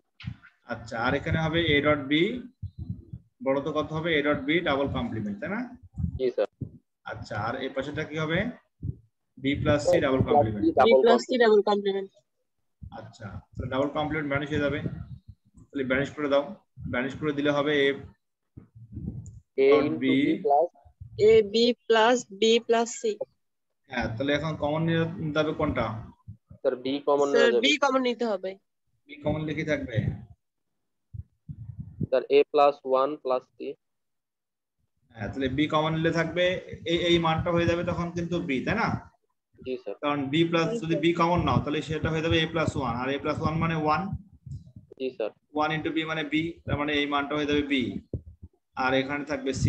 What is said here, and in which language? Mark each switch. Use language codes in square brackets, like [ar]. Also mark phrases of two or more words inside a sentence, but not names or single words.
[bn] আচ্ছা, আর এখানে হবে a ডট b, বড় তো কত হবে a ডট b [en] double complement, [bn] তাই না? জি স্যার। আচ্ছা, আর এই পাশেটা কি হবে [en] b plus c double complement. B plus C double complement. [bn] আচ্ছা, তাহলে [en] double complement [bn] ভ্যানিশ হয়ে যাবে। তাহলে ভ্যানিশ করে দাও, ভ্যানিশ করে দিলে হবে a [en] a dot into b। b plus A B plus C। [bn] হ্যাঁ, তাহলে এখন কমন নিতে হবে কোনটা? স্যার b কমন স্যার নেওয়া যাবে। B কমন নিতে হবে। b কমন লিখে থাকবে। [en] স্যার a plus 1 plus c। [bn] হ্যাঁ, তাহলে b কমন নিলে থাকবে এই মানটা হয়ে যাবে তখন কিন্তু b, তাই না? জি স্যার। কারণ b প্লাস যদি b কমন নাও তাহলে সেটা হয়ে যাবে a প্লাস 1, আর a প্লাস 1 মানে 1, জি স্যার। 1 ইনটু b মানে b, তার মানে এই মানটা হয়ে যাবে b, আর এখানে থাকবে c।